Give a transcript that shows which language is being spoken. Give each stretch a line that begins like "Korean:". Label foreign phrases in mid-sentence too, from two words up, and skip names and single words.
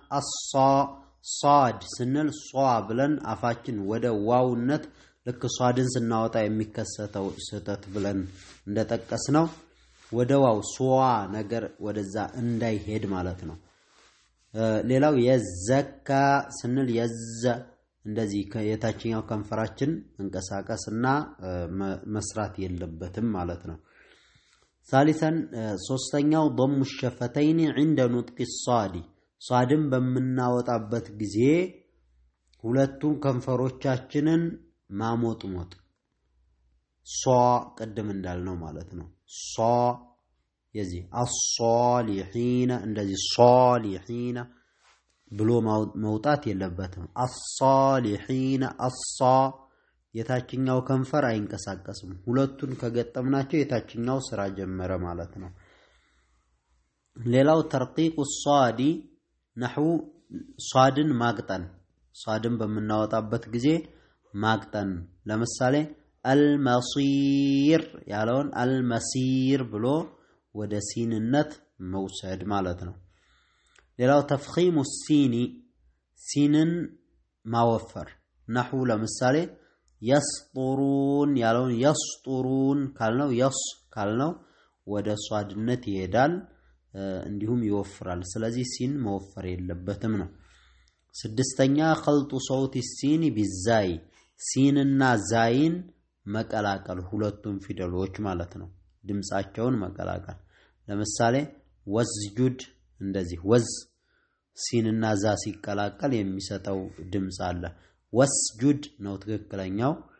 Amharic: ሳድ ስንል ሷ ብለን አፋችን ወደ ዋውነት ልክ ሷድን ስናወጣ የሚከሰተው ስህተት ብለን እንደጠቀስነው ወደ ዋው ሷ ነገር ወደዛ እንዳይሄድ ማለት ነው። ሌላው የዘካ ስንል የዘ እንደዚህ የታችኛው ከንፈራችን መንቀሳቀስና መስራት የለበትም ማለት ነው። ثالثا ሶስተኛው
Arabic: ضم الشفتين عند نطق الصاد
Amharic: صادን በምናወጣበት ጊዜ ሁለቱን ከንፈሮቻችንን ማሞጥሞጥ ሷ ቀደም እንዳልነው ማለት ነው ሷ የዚህ الصالحين እንደዚህ صالحين ብሎ መውጣት የለበትም الصالحين الص የታችኛው ከንፈር አይንቀሳቀስም ሁለቱን ከገጠምናቸው የታችኛው ስራ ጀመረ ማለት ነው ሌላው ተርቂቅ
Arabic: الصاد نحو
Amharic: صادን ማቅጠን صادን በመናወጣበት ጊዜ ማቅጠን ለምሳሌ المصير ያለውን المسير ብሎ ወደ ሲንነት መውሰድ ማለት ነው ሌላው ተፍኺም السين ሲንን ማወፈር نحو ለምሳሌ يسطرون ያለውን يسطرون ካልነው يس ካልነው ወደ ሷድነት ይሄዳል እንዲሁም ይወፍራል ስለዚህ ሲን መወፈር የለበትም ነው ስድስተኛ
Arabic: خلط صوت السين بالزاي
Amharic: ሲንና ዛይን መቀላቀል ሁለቱም ፊደሎች ማለት ነው ድምጻቸውን መቀላቀል ለምሳሌ ወዝጁድ እንደዚህ ወዝ ሲንና ዛ ሲቀላቀል የሚሰጠው ድምጽ አለ ወስጁድ ነው ትክክለኛው